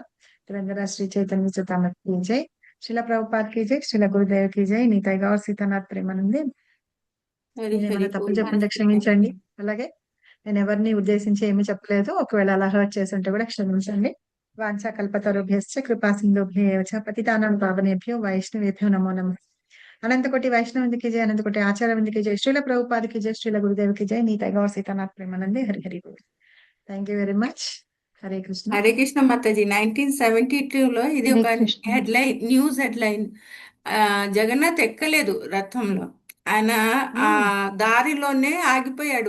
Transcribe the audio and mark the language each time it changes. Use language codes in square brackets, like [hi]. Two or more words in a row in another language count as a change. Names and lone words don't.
[hi] तेलंगाना श्री चैतन्य चरितामृत जय, श्रील प्रभुपाद की जय, श्रील गुरुदेव की जय. [te] నీతై గౌర్ సీతానాథ్ ప్రేమానందే. ఏమైనా తప్పులు చెప్పుంటే క్షమించండి. అలాగే నేను ఎవరిని ఉద్దేశించి ఏమీ చెప్పలేదు, ఒకవేళ అలా హర్ట్ చేసి ఉంటే కూడా క్షమించండి. [sa] వాంఛా కల్పతరుభ్యశ్చ కృపా సింధుభ్యో చ పతితానాం పావనేభ్యో వైష్ణవేభ్యో నమో నమః. [te] అనంతకోటి వైష్ణవిందికి జై, అనంతకోటి ఆచార్యవిందికి జై, శ్రీల ప్రభుపాదకి జై, శ్రీల గురుదేవికి జై. [en] నీతై గౌర్ సీతానాథ్ ప్రేమానందే. [hi] हरि हरि बोल. [en] thank you very much. [te] హరే కృష్ణ. హరే కృష్ణ మాతాజీ. 1972లో ఇది ఒక [en] news headline. [te] జగన్నాథ్ ఎక్కలేదు రథంలో, ఆయన ఆ దారిలోనే ఆగిపోయాడు.